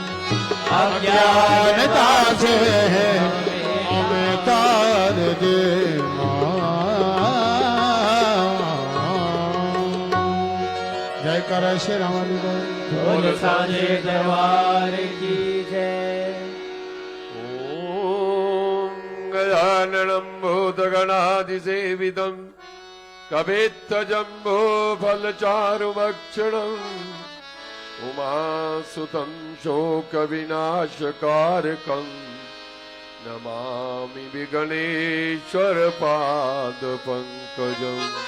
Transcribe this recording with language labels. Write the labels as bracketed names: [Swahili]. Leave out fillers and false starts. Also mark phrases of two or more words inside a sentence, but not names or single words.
[Hindi] अज्ञानता से हमें तार दे माँ जय कर श्री राम बोल साजे दरबार की जय [Sanskrit] ॐ गजाननं भूतगणाधिसेवितं कपित्थजम्बो फलचारुभक्षणम् उमासुतं शोकविनाशकारकं नमामि विघ्नेश्वरपादपङ्कजम्